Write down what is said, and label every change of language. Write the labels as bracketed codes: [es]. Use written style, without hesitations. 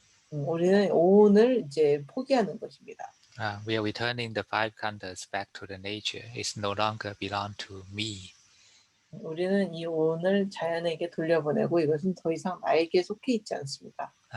[ko] 우리는 오온을 이제 포기하는 것입니다. [en] We are returning the five khandhas back to the nature. It's no longer belong to me. [ko] 우리는 이 오온을 자연에게 돌려보내고 이것은 더 이상 나에게 속해 있지 않습니다.